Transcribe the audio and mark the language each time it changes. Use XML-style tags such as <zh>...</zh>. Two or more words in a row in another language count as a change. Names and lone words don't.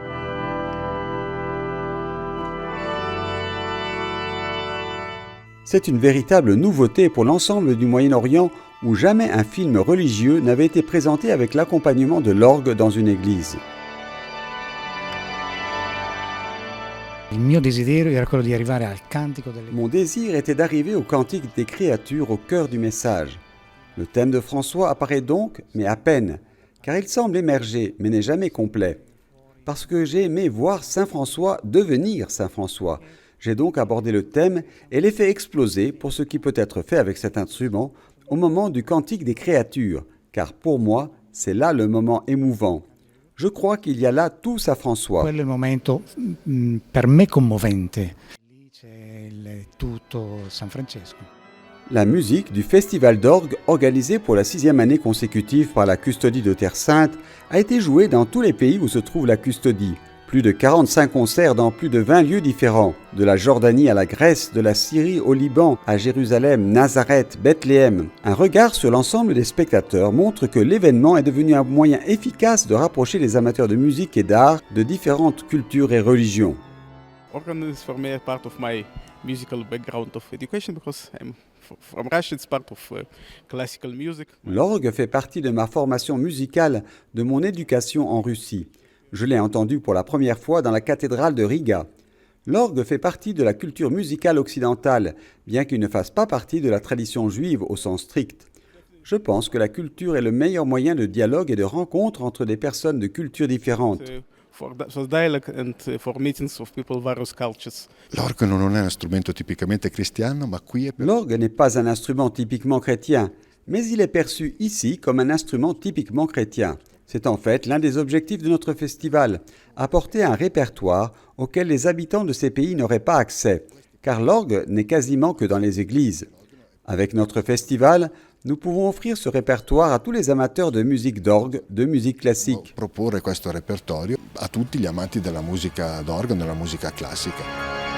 <fr>C'est une véritable nouveauté pour l'ensemble du Moyen-Orient où jamais un film religieux n'avait été présenté avec l'accompagnement de l'orgue dans une église.</fr> <it>Il mio desiderio era quello di arrivare al cantico delle...</it> <fr>Mon désir était d'arriver au cantique des créatures au cœur du message. Le thème de François apparaît donc, mais à peine, car il semble émerger, mais n'est jamais complet. Parce que j'ai aimé voir Saint François devenir Saint François. J'ai donc abordé le thème et l'ai fait exploser pour ce qui peut être fait avec cet instrument au moment du cantique des créatures, car pour moi, c'est là le moment émouvant. Je crois qu'il y a là tout Saint François.</fr> <it>Quello è il momento per me commovente. Lì c'è tutto San Francesco.</it> <fr>La musique du Festival d'orgue organisé pour la 6e année consécutive par la Custodie de Terre Sainte a été jouée dans tous les pays où se trouve la Custodie. Plus de 45 concerts dans plus de 20 lieux différents, de la Jordanie à la Grèce, de la Syrie au Liban, à Jérusalem, Nazareth, Bethléem. Un regard sur l'ensemble des spectateurs montre que l'événement est devenu un moyen efficace de rapprocher les amateurs de musique et d'art de différentes cultures et religions.</fr> <en>Organ is for me part of my musical background of education because I'm from Russia. It's part of classical music.</en> <fr>L'orgue fait partie de ma formation musicale, de mon éducation en Russie. Je l'ai entendu pour la première fois dans la cathédrale de Riga. L'orgue fait partie de la culture musicale occidentale, bien qu'il ne fasse pas partie de la tradition juive au sens strict. Je pense que la culture est le meilleur moyen de dialogue et de rencontre entre des personnes de cultures différentes.</fr> <en>For dialogue and for meetings of people various cultures.</en> <it>L'orgue non è uno strumento tipicamente cristiano, ma qui è...</it> <fr>L'orgue n'est pas un instrument typiquement chrétien, mais il est perçu ici comme un instrument typiquement chrétien. C'est en fait l'un des objectifs de notre festival, apporter un répertoire auquel les habitants de ces pays n'auraient pas accès, car l'orgue n'est quasiment que dans les églises. Avec notre festival, nous pouvons offrir ce répertoire à tous les amateurs de musique d'orgue, de musique classique.</fr> <it>Proporre questo repertorio a tutti gli amanti della musica d'organo e della musica classica.</it>